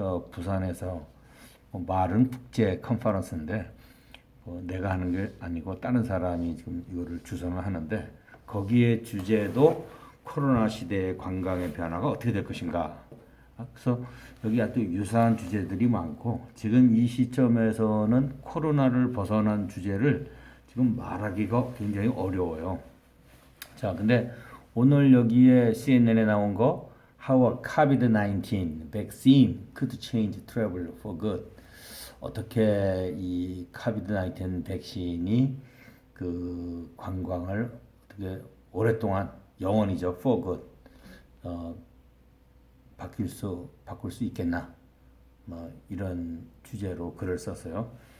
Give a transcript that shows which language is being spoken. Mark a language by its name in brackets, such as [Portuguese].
[Korean] 부산에서 마른 국제 컨퍼런스인데 내가 하는 게 아니고 다른 사람이 지금 이거를 주선을 하는데, 거기에 주제도 코로나 시대의 관광의 변화가 어떻게 될 것인가. 그래서 여기 아주 유사한 주제들이 많고, 지금 이 시점에서는 코로나를 벗어난 주제를 지금 말하기가 굉장히 어려워요. 자, 근데 오늘 여기에 CNN에 나온 거 [English] How a COVID-19 vaccine could change travel for good. [Korean] 어떻게 이 COVID-19 백신이 그 관광을 어떻게 오랫동안 영원히죠 [English] for good [Korean] 바꿀 수 있겠나, 뭐 이런 주제로 글을 썼어요.